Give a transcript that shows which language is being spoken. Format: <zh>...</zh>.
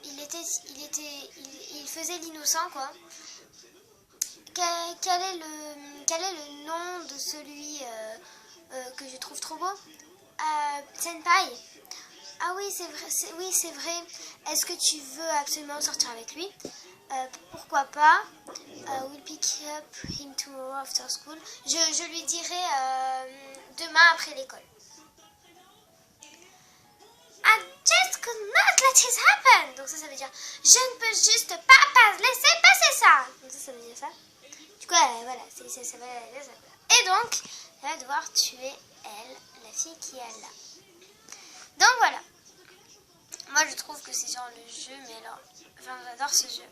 <fr>Il faisait l'innocent, quoi. Quel est le nom de celui que je trouve trop beau? Senpai. Ah oui, c'est vrai. Oui, c'est vrai. Est-ce que tu veux absolument sortir avec lui? Pourquoi pas?</fr> <en>We'll pick up him tomorrow after school.</en> <fr>Je lui dirai demain après l'école.</fr> <en>I just could not let this happen.</en> <fr>Donc ça veut dire je ne peux juste pas laisser passer ça. Donc ça veut dire ça. Du coup, voilà, ça va. Et donc, elle va devoir tuer la fille qui est là. Donc voilà. Moi, je trouve que c'est genre le jeu, mais alors, enfin, j'adore ce jeu.</fr>